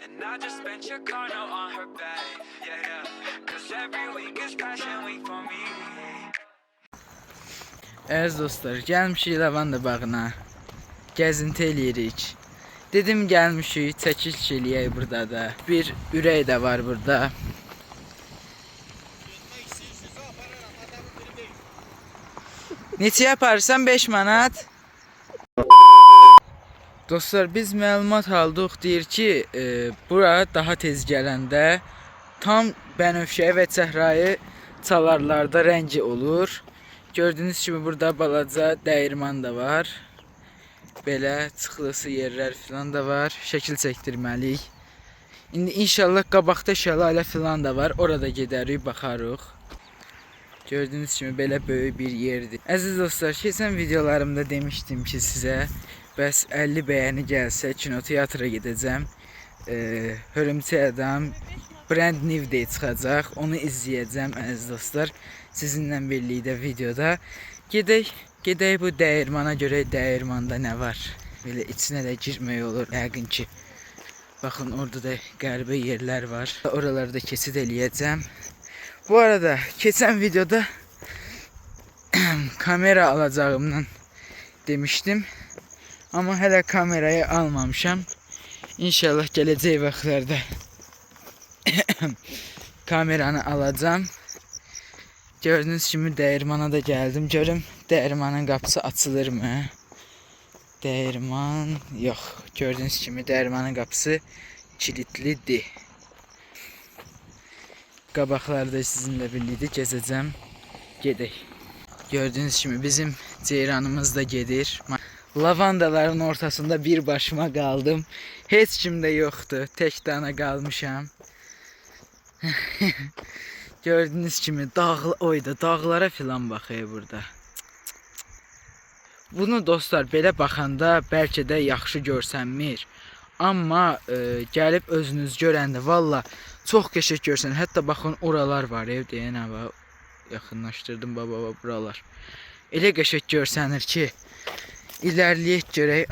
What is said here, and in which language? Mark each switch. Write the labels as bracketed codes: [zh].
[en] I just spent your car note on her back, yeah. Cause every week is fashion week for me. [az] Əziz dostlar, gəlmişik lavanda bağına. Gəzinti eləyirik. Dedim gəlmişik, çəkiliş eləyək burada da. Bir ürək də var burada. Neçə yaparsan 5 manat? Dostlar, biz məlumat aldıq, deyir ki, bura daha tez gələndə tam bənövşəyi və çəhrayı çalarlarda rəngi olur. Gördüyünüz kimi burada balaca dəyirman da var. Belə çıxılısı yerlər filan da var. Şəkil çəkdirməliyik. İndi inşallah qabaqda şəlalə filan da var. Orada gedərik, baxarıq. Gördüyünüz kimi belə böyük bir yerdir. Əziz dostlar, keçən videolarımda demişdim ki sizə, bəs 50 bəyəni gəlsə kinoteatra gedəcəm. Hörümçək Adam Brand New Day çıxacaq. Onu izləyəcəm əziz dostlar. Sizinlə birlikdə videoda. Gedək bu dəyirmana görə dəyirmanda nə var? Belə içinə də girmək olur yəqin ki. Baxın, orada da qəribə yerlər var. Oralarda keçid eləyəcəm. Bu arada keçən videoda kamera alacağımdan demiştim. Ama hələ kamerayı almamışam. İnşallah gələcək vaxtlarda kameranı alacağım. Gördüğünüz kimi dəyirmana da gəldim. Görüm dəyirmanın qapısı açılır mı? Dəyirman yox. Gördüğünüz kimi dəyirmanın qapısı kilitlidir. Qabaqlarda sizinlə birlikdə gəzəcəm. Gedək. Gördüğünüz kimi bizim ceyranımız da gedir. Lavandaların ortasında bir başıma kaldım. Heç kim de yoktu. Tek dana kalmışam. Gördüğünüz kimi dağlara filan baxıyor burada. Bunu dostlar belə baxanda bəlkə də yaxşı görsənmir. Amma gəlib özünüz görəndə valla çox qəşəng görsən. Hətta baxın oralar var deyən hava. Yaxınlaşdırdım baba buralar. Elə qəşəng görsənir ki, İlerleyek görək.